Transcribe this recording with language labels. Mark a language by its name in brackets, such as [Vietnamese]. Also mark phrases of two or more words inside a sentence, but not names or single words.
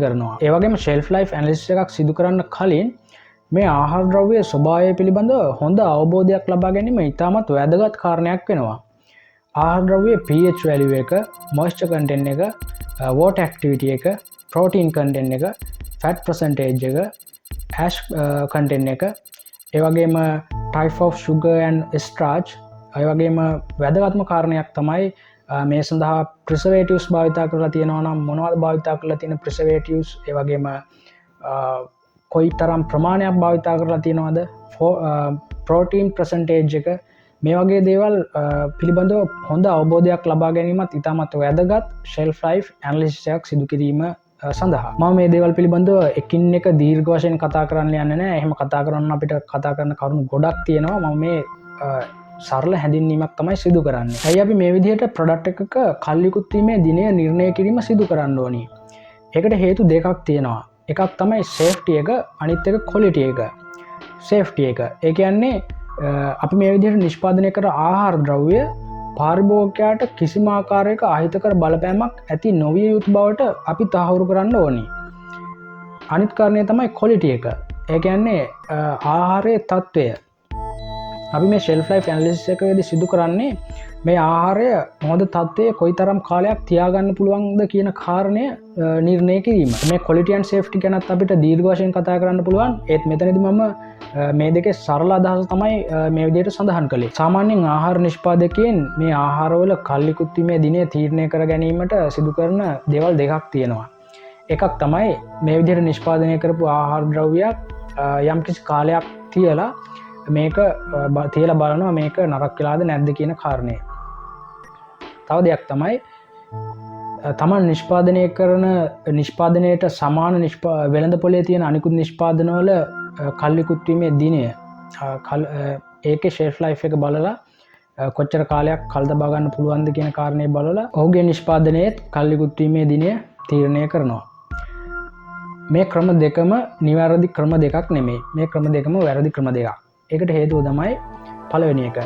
[Sinhala] ඒ වගේම [English] shelf life analysis [Sinhala] එකක් සිදු කරන්න කලින් මේ ආහාර ද්‍රව්‍ය ස්වභාවය පිළිබඳව හොඳ අවබෝධයක් ලබා ගැනීම ඉතාමත් වැදගත් කාරණයක් වෙනවා. ආහාර ද්‍රව්‍ය [English] pH value එක, moisture content එක, water activity එක, protein content එක, fat percentage එක, ash content එක, [Sinhala] ඒ වගේම [English] type of sugar and starch, [Sinhala] ඒ වගේම වැදගත්ම කාරණයක් තමයි මේ සඳහා preservatives භාවිතා කරලා තියෙනවා නම් මොනවද භාවිතා කරලා තියෙන preservatives, ඒ වගේම කොයි තරම් ප්‍රමාණයක් භාවිතා කරලා තියෙනවද, [English] protein percentage [Sinhala] එක, මේ වගේ දේවල් පිළිබඳව හොඳ අවබෝධයක් ලබා ගැනීමත් ඉතාමත් වැදගත් [English] shelf life analysis [Sinhala] එකක් සිදු කිරීම සඳහා. මම මේ දේවල් පිළිබඳව එකින් එක දීර්ඝ වශයෙන් කතා කරන්න යන්නේ නැහැ. එහෙම කතා කරන්න අපිට කතා කරන්න කරුණු ගොඩක් තියෙනවා. මම මේ සරල හැඳින්වීමක් තමයි සිදු කරන්නේ. ඇයි අපි මේ විදිහට ප්‍රොඩක්ට් එකක කල්ලිකුත් වීමේ දිනය නිර්ණය කිරීම සිදු කරන්න ඕනි? ඒකට හේතු දෙකක් තියෙනවා. එකක් තමයි safety එක, අනිත් එක quality එක. safety එක. ඒ කියන්නේ අපි මේ විදිහට නිෂ්පාදනය කර ආහාර ද්‍රව්‍ය පාරිභෝගිකයාට කිසිම ආකාරයක අහිතකර බලපෑමක් ඇති නොවිය යුතු බවට අපි තහවුරු කරන්න ඕනි. අනිත් කාරණය තමයි quality එක. ඒ කියන්නේ ආහාරයේ තත්ත්වය. අපි මේ [English] shelf life analysis [Sinhala] එකේදී සිදු කරන්නේ මේ ආහාරය හොඳ තත්ත්වයේ කොයිතරම් කාලයක් තියාගන්න පුළුවන්ද කියන කාරණය නිර්ණය කිරීම. මේ [English] quality and safety [Sinhala] ගැනත් අපිට දීර්ඝ වශයෙන් කතා කරන්න පුළුවන්. ඒත් මෙතනදී මම මේ දෙකේ සරල අදහස තමයි මේ විදිහට සඳහන් කළේ. සාමාන්‍යයෙන් ආහාර නිෂ්පාදකයන් මේ ආහාරවල කල්ලිකුත් වීමේ දිනය තීරණය කර ගැනීමට සිදු කරන දේවල් දෙකක් තියෙනවා. එකක් තමයි මේ විදිහට නිෂ්පාදනය කරපු ආහාර ද්‍රව්‍යයක් යම්කිසි කාලයක් තියලා මේක තියලා බලනවා මේක නරක වෙලාද නැද්ද කියන කාරණය. තව දෙයක් තමයි තමන් නිෂ්පාදනය කරන නිෂ්පාදනයට සමාන වෙළඳපොලේ තියෙන අනිකුත් නිෂ්පාදනවල කල්ලිකුත් වීමේ දිනය ඒකේ [English] shelf life [Sinhala] එක බලලා කොච්චර කාලයක් කල් තබා ගන්න පුළුවන්ද කියන කාරණේ බලලා ඔහුගේ නිෂ්පාදනයේත් කල්ලිකුත් වීමේ දිනය තීරණය කරනවා. මේ ක්‍රම දෙකම නිවැරදි ක්‍රම දෙකක් නෙමෙයි. මේ ක්‍රම දෙකම වැරදි ක්‍රම දෙකක්. ඒකට හේතුව තමයි පළවෙනි එක.